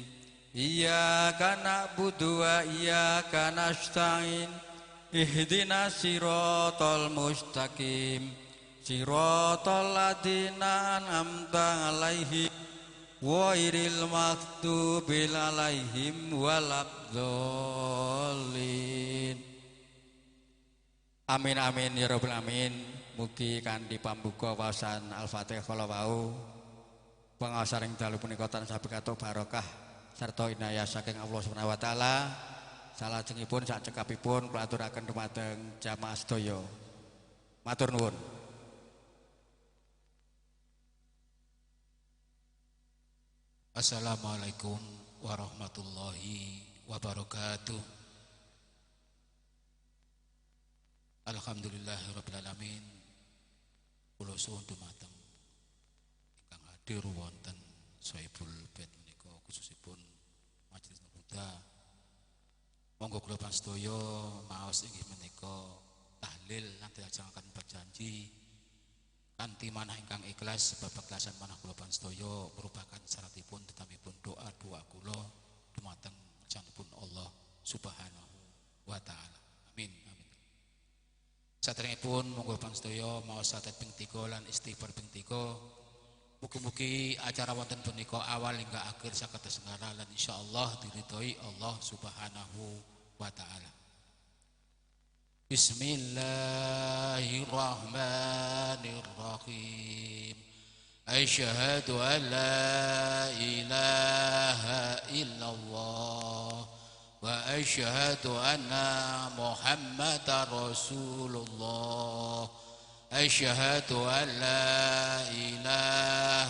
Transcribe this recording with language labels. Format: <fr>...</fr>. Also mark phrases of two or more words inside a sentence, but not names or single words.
<ar>إياك نعبد وإياك نستعين. اهدنا الصراط المستقيم صراط الذين أنعمت عليهم غير المغضوب عليهم ولا الضالين. آمين آمين يا رب العالمين.</ar> <jv>Mugi kanthi pambuka waosan Al-Fatihah kala wau pangaosan ing dalu punika tansah pikatuk barokah sarta inayah saking</jv> <ar>الله سبحانه وتعالى.</ar> <jv>Salajengipun sak cekapipun kula aturaken dumateng jamaah sedaya. Matur nuwun.</jv> <ar>السلام عليكم ورحمة الله وبركاته. الحمد لله رب العالمين.</ar> <jv>Kula suwun dumateng ingkang hadir wonten</jv> <ar>صاحب البيت</ar> <jv>menika khususipun Majelis Nurul Huda. Monggo kula panjenengan maos inggih menika tahlil lan dilajengaken berjanji kanthi manah ingkang ikhlas sebab ikhlasan manah kula panjenengan merupakan syaratipun tetamipun doa-doa kula dumateng janipun</jv> <ar>الله سبحانه وتعالى. آمين آمين.</ar> <jv>Saderengipun monggo panjenengan maos satet ping 3 lan istighfar ping 3. Mugi-mugi acara wonten punika awal hingga akhir saged tersenggara lan insyaallah diridhoi</jv> <ar>الله سبحانه وتعالى. بسم الله الرحمن الرحيم. الرحمن الرحيم أشهد أن لا إله إلا الله وأشهد أن محمدا رسول الله أشهد أن لا إله</ar>